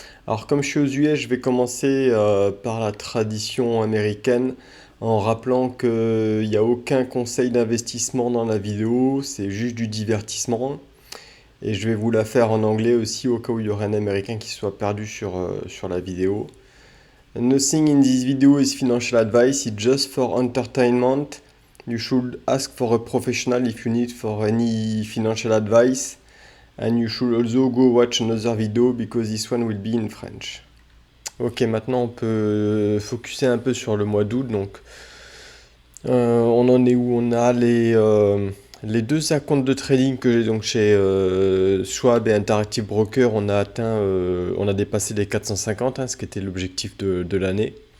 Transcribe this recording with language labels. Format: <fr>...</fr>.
<fr>Alors, comme je suis aux US, je vais commencer par la tradition américaine en rappelant qu'il n'y a aucun conseil d'investissement dans la vidéo, c'est juste du divertissement. Et je vais vous la faire en anglais aussi au cas où il y aurait un américain qui soit perdu sur la vidéo.</fr> <en>Nothing in this video is financial advice, it's just for entertainment. You should ask for a professional if you need for any financial advice. And you should also go watch another video because this one will be in French.</en> <fr>Ok, maintenant on peut focuser un peu sur le mois d'août. Donc, on en est où? On a les deux comptes de trading que j'ai donc chez Schwab et Interactive Broker. On a dépassé les 450, hein, ce qui était l'objectif de l'année.</fr>